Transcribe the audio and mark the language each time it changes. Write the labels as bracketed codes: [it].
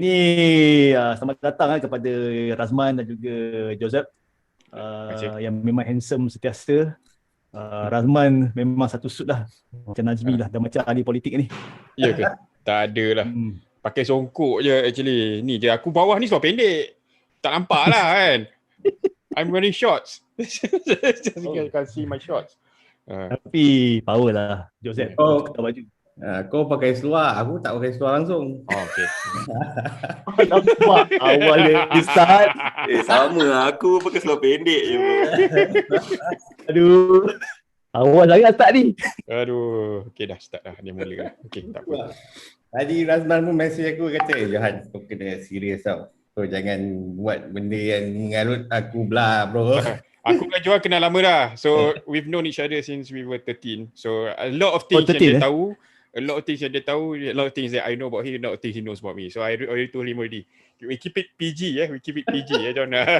[ms] Ini selamat datang kepada Razman dan juga Joseph yang memang handsome sentiasa. Razman memang satu suit lah. Macam Nazmi lah, dah macam ahli politik ni. Ya ke? Tak ada lah. Pakai songkok je actually. Ni je aku bawah ni sebab pendek. Tak nampak lah kan. [en] I'm wearing shorts. Just you can see my shorts. [ms] Tapi power lah Joseph. Kau baju. Kau pakai seluar, aku tak pakai seluar langsung. Okay. Nampak awal dia start. Sama lah, aku pakai seluar pendek je bro. Aduh. Awal sangat start ni. Aduh. Okay dah start dah. Dia mula dah. Okay tak apa. Tadi Razman pun mesej aku kata, Johan kau kena serius tau. Kau jangan buat benda yang mengarut aku belah bro. Aku dengan Johan kenal lama dah. [en] So we've known each other since we were 13. So a lot of things 13, [ms] yang dia tahu. [en] A lot of things that I know about him, a lot of things he knows about me. So I already told him already. We keep it PG, We keep it PG, John.